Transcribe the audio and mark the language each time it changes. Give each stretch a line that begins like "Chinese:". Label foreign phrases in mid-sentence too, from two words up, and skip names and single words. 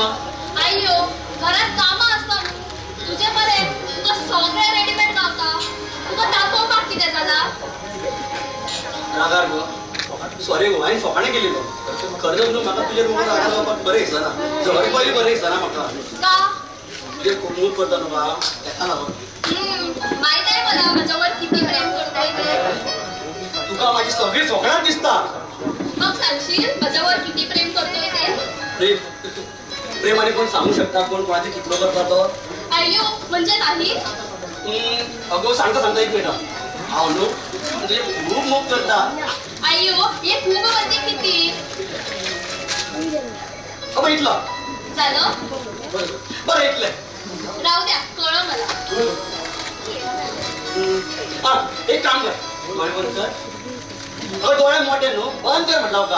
Konkani: आयो घरात कामां आसता तुझे बरे तुका सगळे रेडीमेड गावता. तुका दाखोवपाक कितें जाला? रागार गो, सॉरी गो, हांवें फकाणें केली गो. खरें म्हणून म्हाका तुजे रूमार रावपाक बरें दिसना. जवळ पयलीं बरें दिसना म्हाका. का? तुजे खूब करता न्हू बा, तेका लागून.
Marathi: माहित आहे मला माझ्यावर किती प्रेम करताय ते.
Konkani: तुका माझी सगळी सोकणात दिसता.
Marathi: मग सांगशील माझ्यावर किती प्रेम करतोय ते?
Konkani: प्रेम आणि कोण सांगू शकता कोण कोणाचे कितलो करता तो? आयो म्हणजे नाही. अगो सांगता सांगता एक मिनिट. हांव न्हू म्हणजे खूब मोग करता.
Marathi: आयो हे खूप म्हणजे किती
Konkani: अगो इतलो
Marathi: झालं?
Konkani: बरं इतलें
Marathi: राहू द्या, कळलं मला.
Konkani: हा एक काम कर, डोळे बंद कर. अगं डोळे मोठे न्हू, बंद कर म्हटलं का.